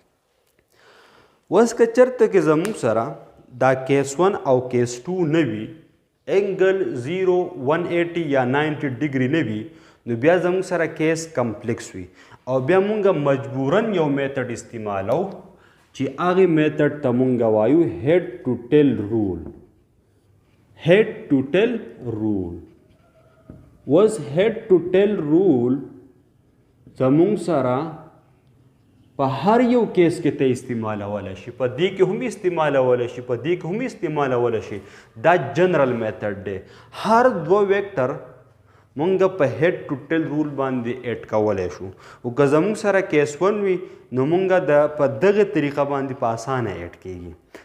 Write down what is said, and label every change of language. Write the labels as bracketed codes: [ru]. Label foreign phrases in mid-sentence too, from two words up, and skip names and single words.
[ps] اوس که چېرته کې زموږ سره دا کیس 1 او کیس 2 نه وي انګل 0 180 یا 90 ډګري نه وي نو بیا زموږ سره [en] case complex [ps] وي او بیا مونږ مجبورن یو میتھډ استعمالو چې هغه میتھډ ته مونږ وایو [en] head to tail rule. head to tail rule was head to tail rule [ps] زمونږ سره په هر یو کیس کې ته استعمالولی شي په دې کې هم استعمالولی شي په دې کې هم استعمالولی شي دا [en] general method [ps] دی. هر دوه ویکټر مونږ په [en] head to tail rule [ps] باندې ایډ کولی شو او که زمونږ سره کیس 1 وي نو مونږ په دغه طریقه باندې په اسانه ایډ کیږي.